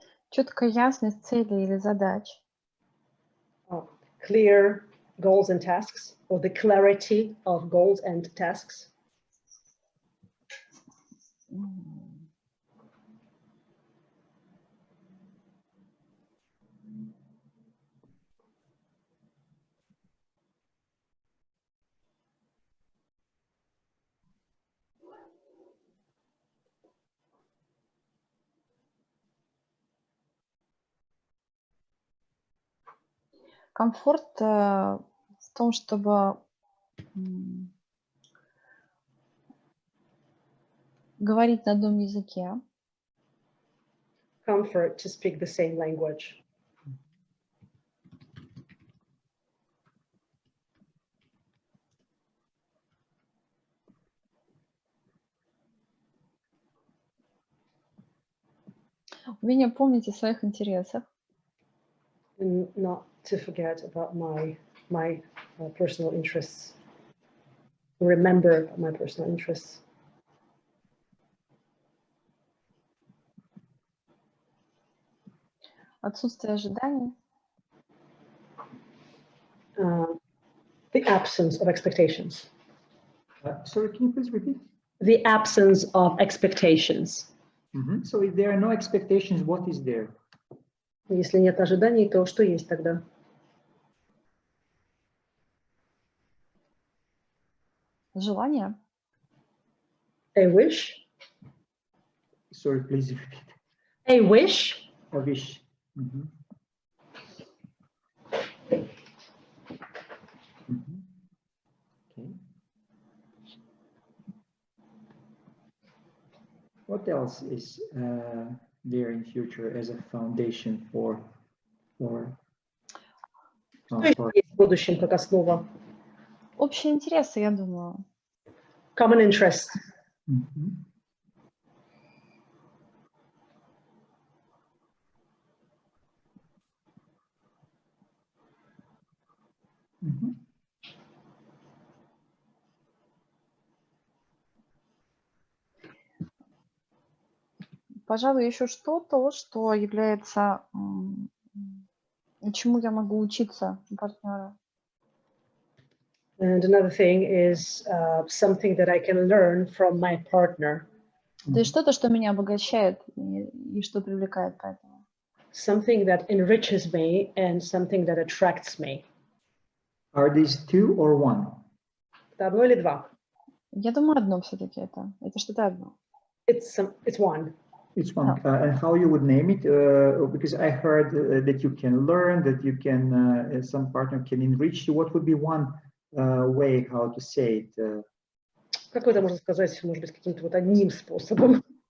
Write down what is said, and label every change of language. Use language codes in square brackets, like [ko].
[ru] Четкая ясность целей или задач. [en] Clear goals and tasks, or the clarity of goals and tasks. [ru] Комфорт в том, чтобы говорить на одном языке. [en] Comfort to speak the same language. [ru] Умение помнить о своих интересах. [en] And not to forget about my personal interests. Remember my personal interests. [ru] Отсутствие ожиданий. [en] The absence of expectations. Sorry, can you please repeat? The absence of expectations. So if there are no expectations, what is there? [ru] Если нет ожиданий, то что есть тогда? Желание. [en] A wish. Sorry, please repeat. A wish. A wish. Okay. What else is there in future as a foundation for [ru] Что еще есть в будущем как основа? Общие интересы, я думаю. [en] Common interest. [ru] Пожалуй, еще что-то, что является, чему я могу учиться у партнера. [en] And another thing is something that I can learn from my partner. [ru] То есть что-то, что меня обогащает и что привлекает поэтому. [en] Something that enriches me and something that attracts me. Are these two or one? [ru] Это одно или два? Я думаю, одно все-таки это. Это что-то одно. [en] It's one. It's one. And how you would name it? Because I heard that you can learn, that you can, some partner can enrich you. What would be one way how to say it? [ru] Как это можно сказать, может быть, каким-то вот одним способом?